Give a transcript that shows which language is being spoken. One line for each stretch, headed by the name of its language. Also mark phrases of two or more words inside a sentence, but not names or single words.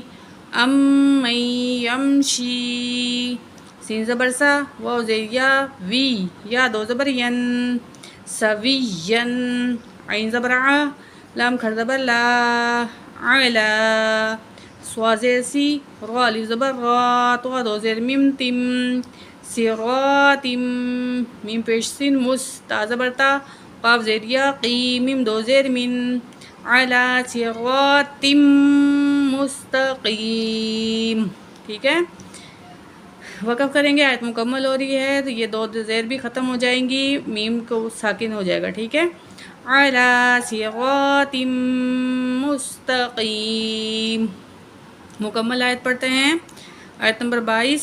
Arabic: ام مئی یمشی.
Urdu: سین زبر سا، واو زیر یا وی، یا دو زبر ین، سوین. عین زبر آ، لام کھڑ زبر لا، علا. سوا زیر سی، را الف زبر را، تو دو زیر میم تم، صراطم. میم پیش سین مس، تا زبر تا، قاف زیر یا قی، میم دو زیر من،
Arabic: علی صراط مستقیم.
Urdu: ٹھیک ہے. وقف کریں گے، آیت مکمل ہو رہی ہے تو یہ 2 زیر بھی ختم ہو جائیں گی، میم کو ساکن ہو جائے گا، ٹھیک ہے.
Arabic: علی صراط مستقیم.
Urdu: مکمل آیت پڑھتے ہیں. آیت نمبر 22.